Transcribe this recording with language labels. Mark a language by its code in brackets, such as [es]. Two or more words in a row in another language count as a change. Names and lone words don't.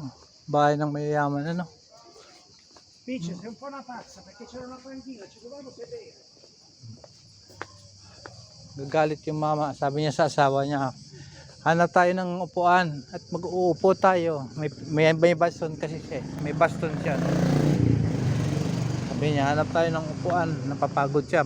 [tl] Bahay ng mayayaman, ano? [it] Dice, sei un po' una pazza perché c'era una panchina, ci dovevamo sedere. [tl] Gagalit yung mama. Sabi niya sa asawa niya, hanap tayo ng upuan at mag-uupo tayo. May baston kasi siya. May baston siya. No? Sabi niya, hanap tayo ng upuan. Napapagod siya.